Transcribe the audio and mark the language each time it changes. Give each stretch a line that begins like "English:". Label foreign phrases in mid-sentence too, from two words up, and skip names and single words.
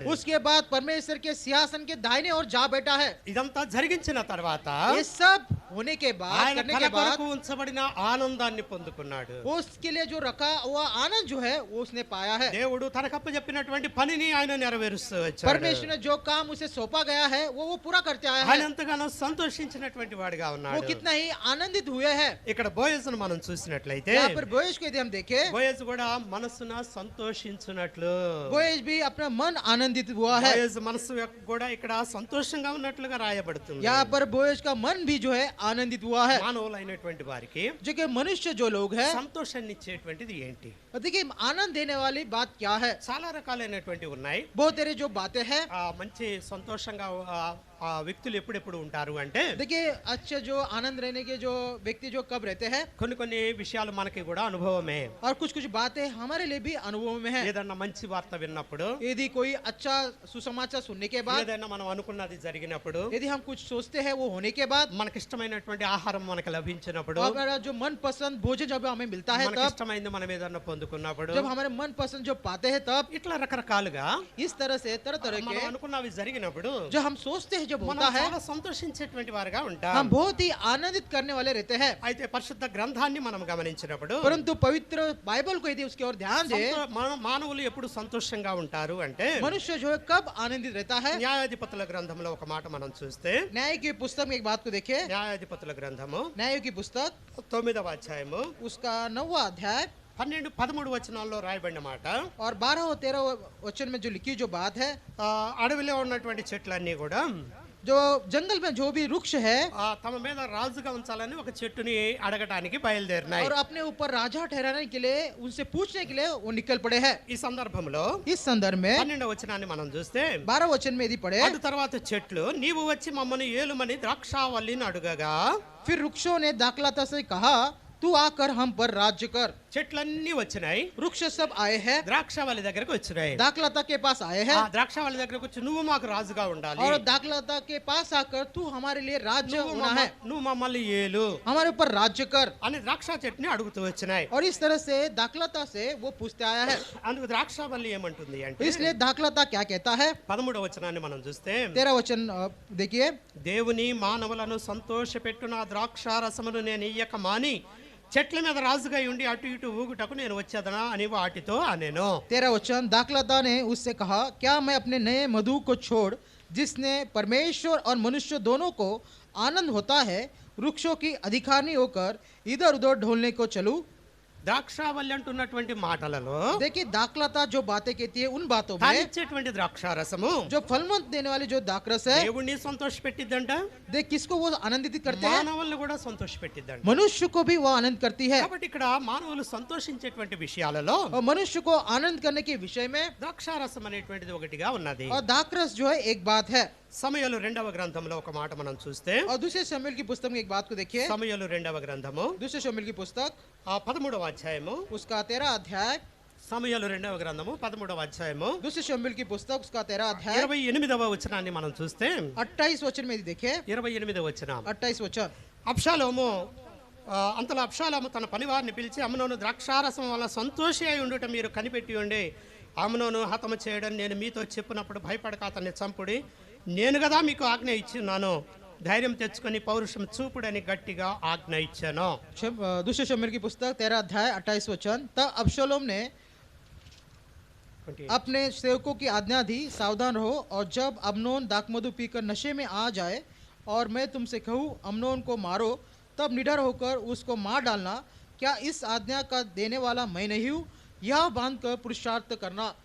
Hindi: उसके बाद परमेश्वर के सिंहासन के दाहिने ओर जा बैठा है।
Telugu: ఇదంతా జరిగించిన తర్వాత
Hindi: ये सब होने के बाद,
Telugu: ఆయన
Hindi: करने
Telugu: తన
Hindi: के बाद
Telugu: కొరకు ఉంచబడిన ఆనందాన్ని పొందుకున్నాడు.
Hindi: उसके लिए जो रखा हुआ आनंद जो है वो उसने पाया है।
Telugu: దేవుడు తనకప్ప చెప్పినటువంటి పనిని ఆయన నెరవేరుస్తూ వచ్చాడు.
Hindi: परमेश्वर ने जो काम उसे सौंपा गया है वो पूरा करते आया
Telugu: ఆయన
Hindi: है।
Telugu: ఎంతగానో సంతోషించినటువంటి వాడిగా
Hindi: वो
Telugu: ఉన్నాడు.
Hindi: कितना ही आनंदित हुए हैं।
Telugu: ఇక్కడ బోయజును మనం చూసినట్లయితే
Hindi: यहाँ पर बोएज को यदि हम देखें,
Telugu: బోయజు కూడా మనసున సంతోషించున్నట్లు,
Hindi: बोएज भी अपना मन आनंदित हुआ है।
Telugu: బోయజు మనసు కూడా ఇక్కడ సంతోషంగా ఉన్నట్లుగా రాయబడుతుంది.
Hindi: यहाँ पर बोएज का मन भी जो है आनंदित हुआ है।
Telugu: మానవులైనటువంటి వారికి
Hindi: जो कि मनुष्य जो लोग हैं,
Telugu: సంతోషాన్ని ఇచ్చేటువంటిది ఏంటి?
Hindi: देखिए आनंद देने वाली बात क्या है।
Telugu: చాలా రకాలైనటువంటి ఉన్నాయి.
Hindi: बहुत तेरे जो बातें हैं,
Telugu: మంచి సంతోషంగా ఆ వ్యక్తులు ఎప్పుడెప్పుడు ఉంటారు అంటే,
Hindi: देखिए अच्छे जो आनंद रहने के जो व्यक्ति जो कब रहते हैं,
Telugu: కొన్ని కొన్ని విషయాలు మనకి కూడా అనుభవమే.
Hindi: और कुछ कुछ बातें हमारे लिए भी अनुभव में है।
Telugu: ఏదన్నా మంచి వార్త విన్నప్పుడు,
Hindi: यदि कोई अच्छा सुसमाचार सुनने के बाद,
Telugu: ఏదైనా మనం అనుకున్నది జరిగినప్పుడు,
Hindi: यदि हम कुछ सोचते हैं वो होने के बाद,
Telugu: మనకి ఇష్టమైనటువంటి ఆహారం మనకు లభించినప్పుడు,
Hindi: हमारा जो मन पसंद भोजन जब हमें मिलता है
Telugu: మనకి
Hindi: तब,
Telugu: ఇష్టమైంది మనం ఏదన్నా పొందుకున్నప్పుడు,
Hindi: जब हमारे मन पसंद जो पाते हैं तब,
Telugu: ఇట్లా రకరకాలుగా
Hindi: इस तरह से तरह तरह
Telugu: మనం
Hindi: के
Telugu: అనుకున్నవి జరిగినప్పుడు
Hindi: जो हम सोचते हैं जब
Telugu: మనం
Hindi: होता है,
Telugu: చాలా సంతోషించేటువంటి వారుగా ఉంటాం.
Hindi: हम बहुत ही आनंदित करने वाले रहते हैं।
Telugu: అయితే పరిశుద్ధ గ్రంథాన్ని మనం గమనించినప్పుడు
Hindi: परंतु पवित्र बाइबल को यदि उसकी ओर ध्यान दे,
Telugu: మానవులు ఎప్పుడు సంతోషంగా ఉంటారు అంటే,
Hindi: मनुष्य जो है कब आनंदित रहता है।
Telugu: న్యాయాధిపతుల గ్రంథంలో ఒక మాట మనం చూస్తే,
Hindi: न्याय की पुस्तक में एक बात को देखें,
Telugu: న్యాయాధిపతుల గ్రంథము
Hindi: न्याय की पुस्तक
Telugu: 9వ అధ్యాయము
Hindi: उसका 9वां अध्याय
Telugu: 12-13 వచనాల్లో రాయబడిన మాట,
Hindi: और 12 और 13 वचन में जो लिखी जो बात है,
Telugu: అడవిలో ఉన్నటువంటి చెట్లన్నీ కూడా
Hindi: जो जंगल में जो भी वृक्ष है
Telugu: తమ మీద రాజుగా ఉంచాలని ఒక చెట్టుని అడగటానికి బయలుదేరినాయి.
Hindi: और अपने ऊपर राजा ठहराने के लिए उनसे पूछने के लिए वो निकल पड़े हैं।
Telugu: ఈ సందర్భంలో
Hindi: इस संदर्भ में
Telugu: 12వ వచనాన్ని మనం చూస్తే,
Hindi: 12 वचन में यदि पढ़े,
Telugu: అటు తర్వాత చెట్లు నీవు వచ్చి మమ్మల్ని ఏలుమని ద్రాక్షావల్లిని అడుగగా,
Hindi: फिर वृक्षों ने दाखलता से कहा तू आकर हम पर राज्य कर।
Telugu: చెట్లన్నీ వచ్చినాయి,
Hindi: वृक्ष सब आए हैं,
Telugu: ద్రాక్షావల్లి దగ్గరకు వచ్చినాయి.
Hindi: दाखलता के पास आए हैं,
Telugu: ద్రాక్షావల్లి దగ్గరకు వచ్చి నువ్వు మాకు రాజుగా ఉండాలి,
Hindi: और दाखलता के पास आकर तू हमारे लिए राज्य होना है,
Telugu: నువ్వు మమ్మల్ని ఏలు
Hindi: हमारे ऊपर राज्य कर।
Telugu: అని ద్రాక్ష చెట్టుని అడుగుతూ వచ్చినాయి.
Hindi: और इस तरह से दाखलता से वो पूछते आया है।
Telugu: అందుకు ద్రాక్షావల్లి ఏమంటుంది అంటే,
Hindi: इसलिए दाखलता क्या कहता है,
Telugu: 13వ వచనాన్ని మనం చూస్తే,
Hindi: 13 वचन देखिए,
Telugu: దేవుని మానవులను సంతోషపెట్టున ద్రాక్షారసమును నేను ఇయ్యక మాని చెట్ల మీద రాజుగా ఉండి అటు ఇటు ఊగుటకు నేను వచ్చేదనా అని వాటితో అనేను.
Hindi: 13 वचन, दाखलता ने उससे कहा क्या मैं अपने नए मधु को छोड़ जिसने परमेश्वर और मनुष्य दोनों को आनंद होता है वृक्षों की अधिकारी होकर इधर उधर ढोलने को चलूं।
Telugu: ద్రాక్షావల్లి అంటున్నటువంటి మాటలలో
Hindi: देखिए दाखलता जो बातें कहती है उन बातों में
Telugu: తానిచ్చేటువంటి ద్రాక్షారసము
Hindi: जो फलवंत देने वाली जो दाखरस है,
Telugu: దేవుణ్ణి సంతోషపెట్టిద్దంట,
Hindi: देख किसको वो आनंदित करते हैं,
Telugu: మానవుల్ని కూడా సంతోషపెట్టిద్దంట.
Hindi: मनुष्य को भी वो आनंद करती है।
Telugu: కాబట్టి ఇక్కడ మానవులు సంతోషించేటువంటి విషయాలలో
Hindi: और मनुष्य को आनंद करने के विषय में
Telugu: ద్రాక్షారసం అనేటువంటిది ఒకటిగా ఉన్నది.
Hindi: और दाखरस जो है एक बात है।
Telugu: సమయలు 2వ గ్రంథంలో ఒక మాట మనం చూస్తే,
Hindi: और दूसरे शमूएल की पुस्तक में एक बात को देखिए,
Telugu: సమయలు 2వ గ్రంథము
Hindi: दूसरे शमूएल की पुस्तक
Telugu: 13వ అధ్యాయము,
Hindi: उसका 13 अध्याय,
Telugu: సమయలు 2వ గ్రంథము 13వ అధ్యాయము
Hindi: दूसरे शमूएल की पुस्तक उसका 13 अध्याय
Telugu: 28వ వచనాన్ని మనం చూస్తే,
Hindi: 28 वचन में देखें,
Telugu: 28వ వచనం,
Hindi: 28 वचन,
Telugu: అబ్షాలోము అంతలో అబ్షాలోము తన పనివారిని పిలిచి, అమ్నోను ద్రాక్షారసం వల్ల సంతోషి అయి ఉండుట మీరు కనిపెట్టి ఉండి అమ్నోను హతము చేయడం నేను మీతో చెప్పినప్పుడు భయపడక అతన్ని చంపుడి, నేను కదా మీకు ఆజ్ఞ ఇచ్చిన్నాను, ధైర్యం తెచ్చుకొని పౌరుషం చూపుడని గట్టిగా ఆజ్ఞ ఇచ్చాను.
Hindi: दूसरे शमूएल की पुस्तक 13 अध्याय 28 वचन, तब अबशालोम ने अपने सेवकों की आज्ञा दी सावधान रहो, और जब अम्नोन दाखमधु पीकर नशे में आ जाए और मैं तुमसे कहूँ अम्नोन को मारो, तब निडर होकर उसको मार डालना, क्या इस आज्ञा का देने वाला मैं नहीं हूँ, यह बांधकर पुरुषार्थ करना।